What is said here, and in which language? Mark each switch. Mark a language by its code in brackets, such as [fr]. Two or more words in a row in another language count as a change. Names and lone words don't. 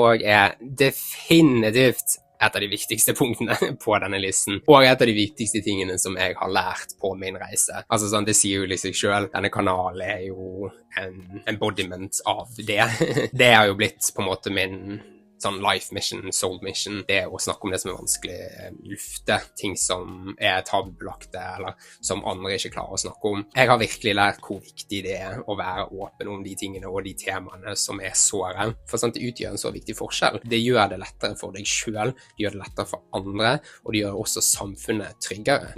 [no] Dette her også definitivt et av de viktigste punktene på denne listen, og et av de viktigste tingene som jeg har lært på min reise. Altså sånn, det sier jo litt seg selv, denne kanalen er jo en embodiment av det. Det har jo blitt på en måte min sånn [en] life mission, soul mission, [no] det å snakke om det som er vanskelig, lufte ting som er tabubelagte, eller som andre ikke klarer å snakke om. Jeg har virkelig lært hvor viktig det er å være åpen om de tingene og de temaene som er såre, for sånn, det utgjør en så viktig forskjell. Det gjør det lettere for deg selv, det gjør det lettere for andre, og det gjør også samfunnet tryggere.